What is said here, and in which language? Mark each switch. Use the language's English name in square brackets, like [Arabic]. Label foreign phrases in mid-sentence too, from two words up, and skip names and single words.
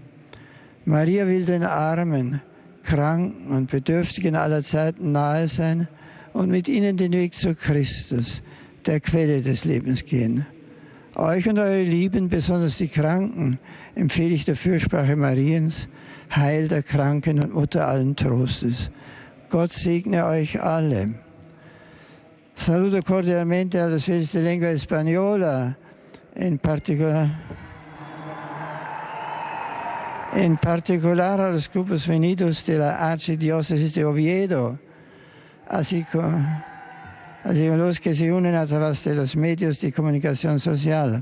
[German] Maria will den Armen, Kranken und Bedürftigen aller Zeiten nahe sein und mit ihnen den Weg zu Christus, der Quelle des Lebens, gehen. Euch und eure Lieben, besonders die Kranken, empfehle ich der Fürsprache Mariens, Heil der Kranken und Mutter allen Trostes. Gott segne euch alle. [Spanish] Saluto cordialmente a los fieles de lengua española, en particular a los grupos venidos de la Archidiócesis de Oviedo, así como los que se unen a través de los medios de comunicación social.